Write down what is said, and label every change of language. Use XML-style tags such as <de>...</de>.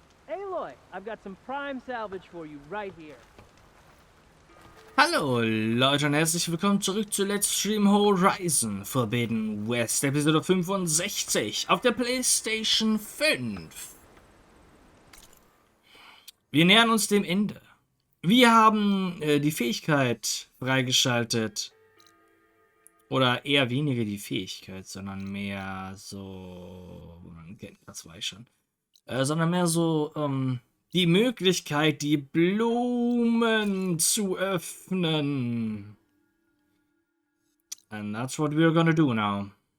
<en>Aloy, I've got some prime salvage for you right here.</en> <de>Hallo Leute und herzlich willkommen zurück zu Let's Stream Horizon Forbidden West, Episode 65 auf der PlayStation 5. Wir nähern uns dem Ende. Wir haben die Fähigkeit freigeschaltet. Oder eher weniger die Fähigkeit, sondern mehr so... Das war ich schon. Sondern mehr so die Möglichkeit, die Blumen zu öffnen.</de> <en>And that's what we're gonna do now.</en>